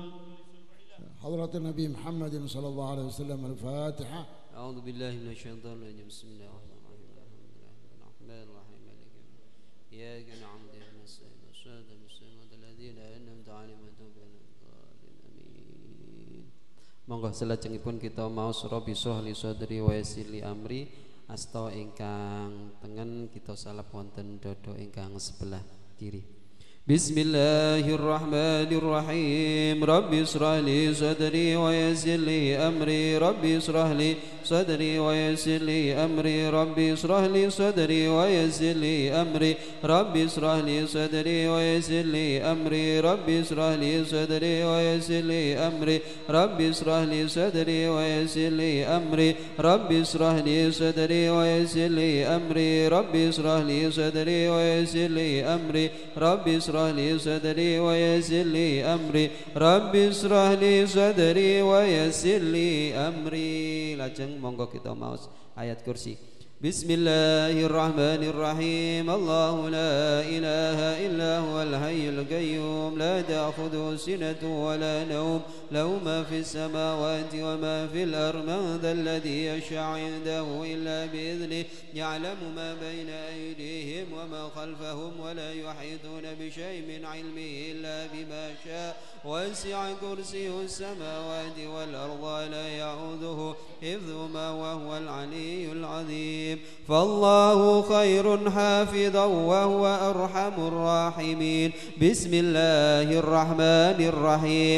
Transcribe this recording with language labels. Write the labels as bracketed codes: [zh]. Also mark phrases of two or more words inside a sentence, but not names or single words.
[ar] حضرة النبي محمد صلى الله عليه وسلم. الفاتحة. أعوذ بالله من الشيطان الرجيم. بسم الله الرحمن الرحيم. إياك نعبد وإياك نستعين صراط المستقيم الذين أنعمت عليهم غير المغضوب عليهم. [jv] Monggo selajengipun kita maos [ar] رب اشرح لي صدري ويسر لي أمري. [jv] Asta ingkang tengen kita salap wonten dada ingkang sebelah kiri. [ar] بسم الله الرحمن الرحيم رب اشرح لي صدري ويسر لي أمري رب اشرح لي صدري ويسر لي أمري رب اشرح لي صدري ويسر لي أمري رب اشرح لي صدري ويسر لي أمري رب اشرح لي صدري ويسر لي أمري رب اشرح لي صدري ويسر لي أمري رب اشرح لي صدري ويسر لي أمري رب اشرح لي صدري ويسر لي أمري رب اشرح لي صدري ويسر لي أمري رب اشرح لي صدري ويسر لي أمري. [jv] Lajeng monggo kita maos ayat kursi. [ar] بسم الله الرحمن الرحيم. الله لا إله إلا هو الحي القيوم لا تأخذه سنة ولا نوم له ما في السماوات وما في الأرض من ذا الذي يشفع عنده إلا بإذنه يعلم ما بين أيديهم وما خلفهم ولا يحيطون بشيء من علمه إلا بما شاء وسع كرسيه السماوات والأرض لا يعوده حفظهما وهو العلي العظيم. فالله خير حافظا وهو أرحم الراحمين. بسم الله الرحمن الرحيم.